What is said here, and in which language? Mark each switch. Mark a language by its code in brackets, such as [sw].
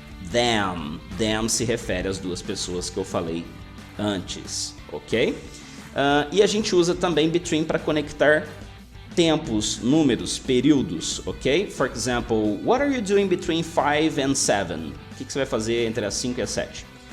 [pt] Them se refere às duas pessoas que eu falei antes, ok? E a gente usa também between para conectar tempos, números, períodos, ok? [en] For example, what are you doing between 5 and 7? [pt] O que você vai fazer entre as 5 e as 7?